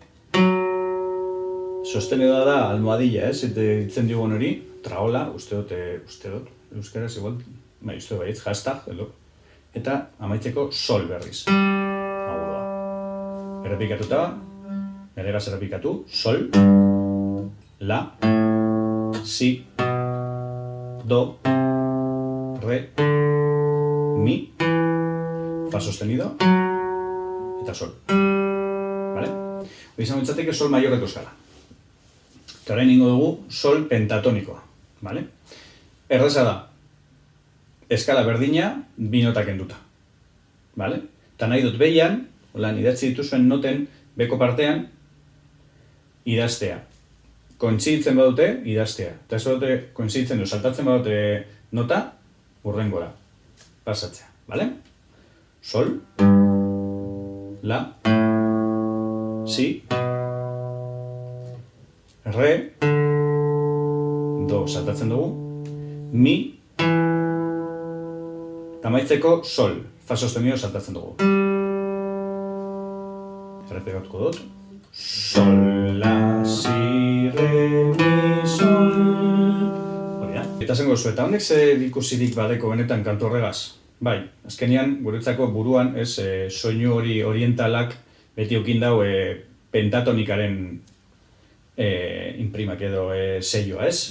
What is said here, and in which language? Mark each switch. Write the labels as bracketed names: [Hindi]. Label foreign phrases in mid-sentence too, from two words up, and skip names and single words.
[Basque] Sostenidoa da almohadilla, ez? Ditzen digun hori, traola, uste dut, euskaraz igual, uste baietz, hashtag, edo. Eta amaitzeko sol berriz. Hau da. Errepikatuta, elegaz errepikatu, sol, la, si, do, re, mi, [Spanish] fa sostenido, [Basque] eta sol. Vale? Hoi izango ditzateke [Spanish] sol maiorreko [Basque] eskala. Eta orain ingo dugu sol pentatonikoa. Vale? Erreza da, eskala berdina, bi notak enduta. Vale? Eta nahi dut behian, idatzi dituzuen noten, beko partean, idaztea. Kointziditzen badute, idaztea. Eta ez badute kointziditzen du, saltatzen badute nota, hurrengora. Pasatzea. Vale? Sol, la, si, re, do saltatzen dugu, mi, eta amaitzeko sol, [Spanish] fa sostenido [Basque] saltatzen dugu. Errepikatuko dut. Sol, la, si, re, mi, sol. Hori da. Eta zengo zu, eta honek zer ikusirik badeko benetan kantu horregaz? Bai, azkenean, guretzako buruan, soinu hori orientalak beti eukin dau pentatonikaren imprimak edo selloa, ez?